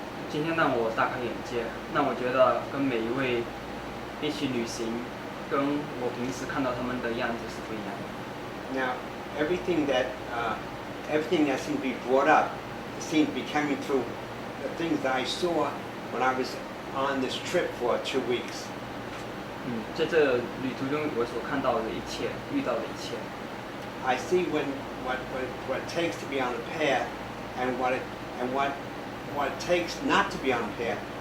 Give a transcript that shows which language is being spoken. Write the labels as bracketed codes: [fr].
[zh] 今天让我大开眼界，让我觉得跟每一位一起旅行，跟我平时看到他们的样子是不一样的。 [en] Now, everything that seemed to be brought up seemed to be coming through the things that I saw when I was on this trip for 2 weeks. [zh] 在这旅途中，我所看到的一切，遇到的一切。 [en] I see what it takes to be on the path, and what it takes not to be on the path.